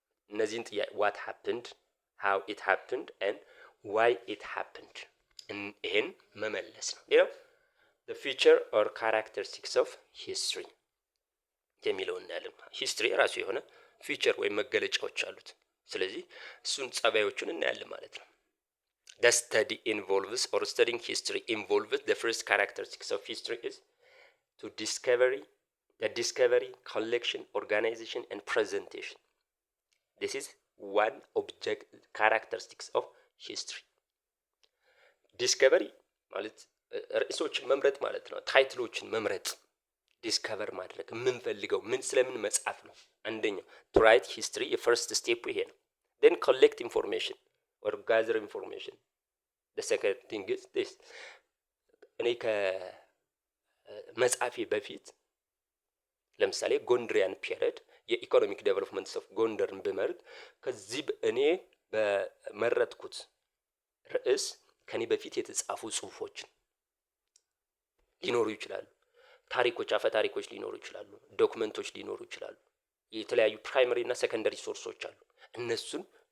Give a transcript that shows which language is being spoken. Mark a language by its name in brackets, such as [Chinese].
[Amharic] እነዚህን ጥያቄ [English] what happened, how it happened [Amharic] and why it happened ይሄን መመለስ ነው። ሌላው [English] the feature or characteristics of history [Amharic] የሚለውን እናያለን። ሂስትሪ ራሱ የሆነ ፊቸር ወይም መገለጫዎች አሉት። ስለዚህ እሱን ጸባዮቹን እናያለን ማለት ነው። [English] the study involves or studying history involves the first characteristics of history is to discovery, collection, organization and presentation. This is one object characteristics of history. [Amharic] discovery ማለት ርዕሶችን መምረጥ ማለት ነው። ታይትሎችን መምረጥ፣ ዲስከቨር ማድረግ የምንፈልገው ምን ስለምን መጻፍ ነው። አንደኛው [English] to write history [Amharic] የፈርስት ስቴፕ ይሄ ነው። [English] then collect information or gather information. the second thing is this [Amharic] እኔ ከመጻፌ በፊት ለምሳሌ ጎንደሪያን ፒሪየድ የኢኮኖሚክ ዴቨሎፕመንትስ ኦፍ ጎንደርን ብመርጥ ከዚህ እኔ በመረጥኩት ርዕስ ከኔ በፊት የተጻፉ ጽሁፎችን ሊኖሩ ይችላሉ። ታሪኮች፣ አፈ ታሪኮች ሊኖሩ ይችላሉ። ዶክመንቶች ሊኖሩ ይችላሉ። የተለያዩ ፕራይመሪ እና ሰከንደሪ ሶርሶች አሉ። እነሱን